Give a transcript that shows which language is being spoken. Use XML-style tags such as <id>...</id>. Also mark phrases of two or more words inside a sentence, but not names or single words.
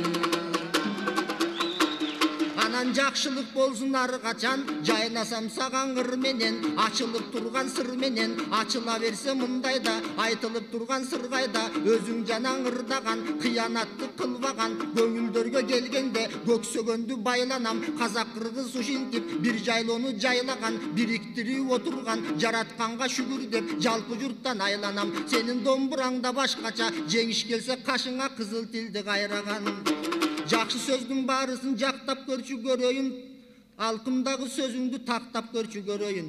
<ky>Анан жакшылык болсун ар качан, жайласам саган кыр менен, ачылып турган сыр менен, ачыла берсе мындайда, айтылып турган сыр кайда, өзүң жанаң ырдаган, кыянатты кылбаган, көңүлдөргө келгенде көксөгөндү байланам, казак кыргыз ушинтип бир жайлоону жайлаган, бириктирип отурган, жаратканга шүгүр деп жалпы журттан айланам. Сенин домбураңда башкача, жеңиш келсе кашыңа кызыл тилди кайраган.</ky> <kk>Жақсы сөздің барысын жақтап</kk> <ky>көрчү көрөйүн, алкымдагы сөзүңдү тактап көрчү көрөйүн.</ky>